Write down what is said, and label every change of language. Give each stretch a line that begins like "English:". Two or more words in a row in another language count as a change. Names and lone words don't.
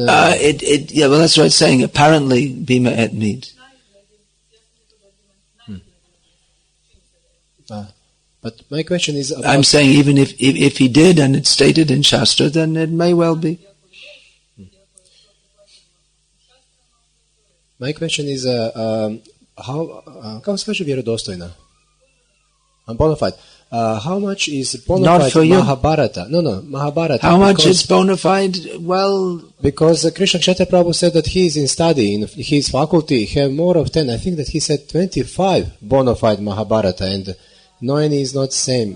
English: Yeah, well, that's what it's saying. Apparently, Bhima ate meat. But my question is about... I'm saying even if he did, and it's stated in Shastra, then it may well be. My question is,
Croatian: kako se kaže vjerodostojna?
English: Bona fide. How much is bona fide Mahabharata? No, Mahabharata. How much is bona fide? Well... Because Krishna Kshetra Prabhu said that he is in study, in his faculty, he have more of 10. I think that he said 25 bona fide Mahabharata, and no any is not the same.